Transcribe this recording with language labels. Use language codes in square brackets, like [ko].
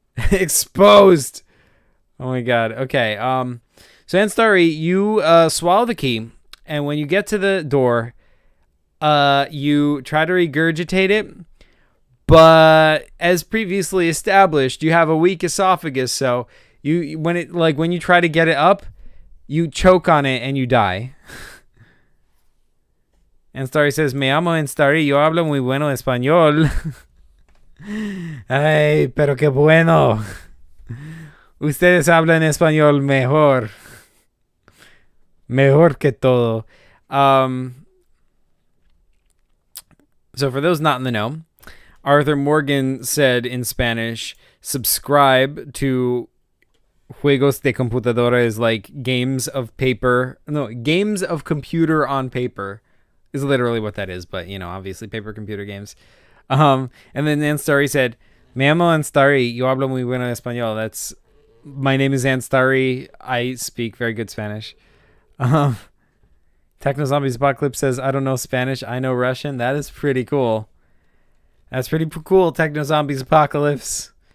[en] Exposed. Oh my god. Okay. So Anstarry, you swallow the key, and when you get to the door, you try to regurgitate it, but as previously established, you have a weak esophagus, so when you try to get it up, you choke on it and you die. And Starry says, [es] me llamo Anstarry, yo hablo muy bueno español. Ay, pero qué bueno. Ustedes hablan español mejor. Mejor que todo. [en] So for those not in the know, Arthur Morgan said in Spanish, subscribe to [es] Juegos de Computadora [en] is like games of paper. No, games of computer on paper is literally what that is. But, you know, obviously paper computer games. And then Anstarry said, [es] me llamo Anstarry, yo hablo muy bueno español. [en] That's, my name is Anstarry. I speak very good Spanish. Techno Zombies Apocalypse says, I don't know Spanish, I know Russian. That is pretty cool. That's pretty cool, Techno Zombies Apocalypse.